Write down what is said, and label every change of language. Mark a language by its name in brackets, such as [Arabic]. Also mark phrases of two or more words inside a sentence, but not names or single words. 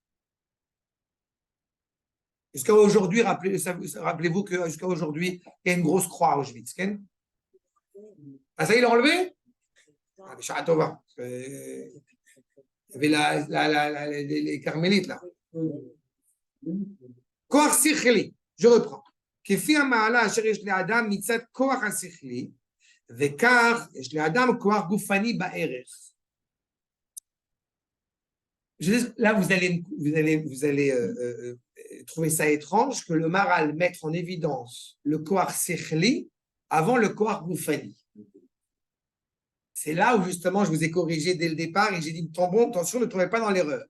[French] Jusqu'à aujourd'hui, rappelez-vous que jusqu'à aujourd'hui, il y a une grosse croix à Auschwitz. Ah, ça, il l'a enlevé? Ah, mais Shahatova. Il y avait les carmélites, là. [Hebrew] כוח שכלי. [French] Je reprends. [Hebrew] כפי המעלה אשר יש לאדם מצד כוח השכלי, וכך יש לאדם כוח גופני בערך. [French] Là, vous allez trouver ça étrange que le Maharal mette en évidence le [Hebrew] כוח שכלי [French] avant le [Hebrew] כוח גופני. [French] C'est là où justement je vous ai corrigé dès le départ et j'ai dit attention, ne tombez pas dans l'erreur.